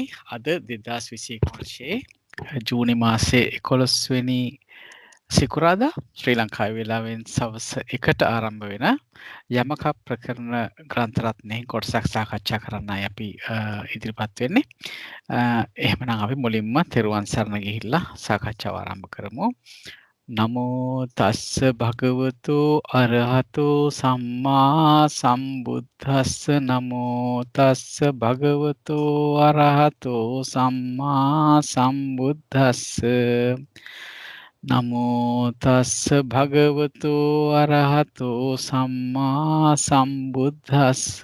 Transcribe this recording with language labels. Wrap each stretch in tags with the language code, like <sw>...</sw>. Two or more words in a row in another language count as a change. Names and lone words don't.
<si>අද 2021 වර්ෂයේ ජූනි මාසේ 11 වෙනි සිකුරාදා ශ්‍රී ලංකාවේ වේලාවෙන් සවස් 1ට ආරම්භ වෙන යමක ප්‍රකරණ ග්‍රන්ථ රත්නයේ කොටසක් සාකච්ඡා කරන්නයි අපි ඉදිරිපත් වෙන්නේ. එහෙමනම් අපි මුලින්ම තෙරුවන් සරණ ගිහිල්ලා සාකච්ඡාව ආරම්භ කරමු.</si> <pi>නමෝ තස්ස භගවතු අරහතෝ සම්මා සම්බුද්දස්ස නමෝ තස්ස භගවතු අරහතෝ සම්මා සම්බුද්දස්ස නමෝ තස්ස භගවතු අරහතෝ සම්මා සම්බුද්දස්ස</pi>